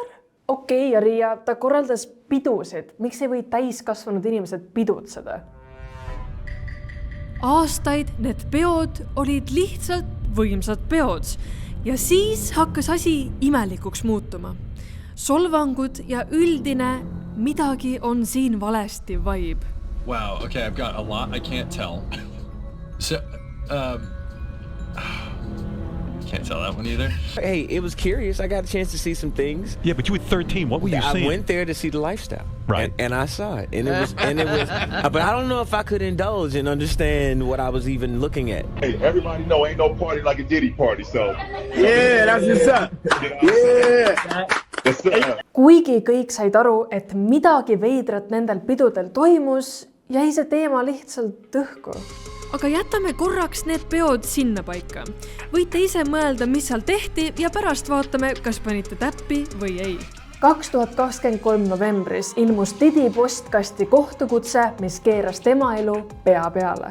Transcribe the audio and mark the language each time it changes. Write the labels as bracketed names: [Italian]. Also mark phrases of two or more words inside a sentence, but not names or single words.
[Estonian] Okei, ja Riia, ta korraldas pidusid. Miks ei või täiskasvanud inimesed pidutseda? Aastaid need peod olid lihtsalt võimsad peod. Ja siis hakkas asi imelikuks muutuma. Solvangud ja üldine midagi on siin valesti vibe. [English] Wow, okay, I've got a lot I can't tell. So, can't tell that one either. Hey, it was curious. I got a chance to see some things. Yeah, but you were 13. What were you seeing? I went there to see the lifestyle. Right. And I saw it. And it was, but I don't know if I could indulge and understand what I was even looking at. Hey, everybody know ain't no party like a Diddy party, so. Yeah, that's what's up. Yeah. [Estonian] Kuigi kõik said aru, et midagi veidrat nendel pidudel toimus, jäi see teema lihtsalt õhku. Aga jätame korraks need peod sinna paika. Võite ise mõelda, mis seal tehti ja pärast vaatame, kas panite täppi või ei. 2023 novembris ilmus Diddy postkasti kohtukutse, mis keeras tema elu pea peale.